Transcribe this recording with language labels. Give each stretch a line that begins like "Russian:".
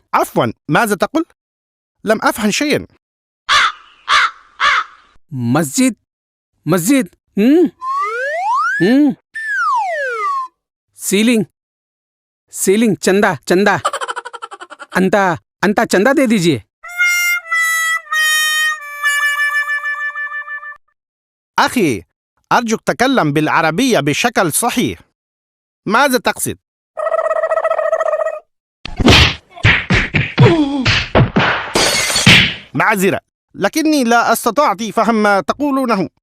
Arabic: عفوا ماذا تقول؟ لم افهم شيئا۔
Urdu: مسجد مسجد، سیلنگ سیلنگ، چندہ چندہ، انتا چندہ دے دیجئے۔
Arabic: أخي أرجوك تكلم بالعربية بشكل صحيح. ماذا تقصد؟ معذرة، لكني لا استطعت فهم ما تقولونه.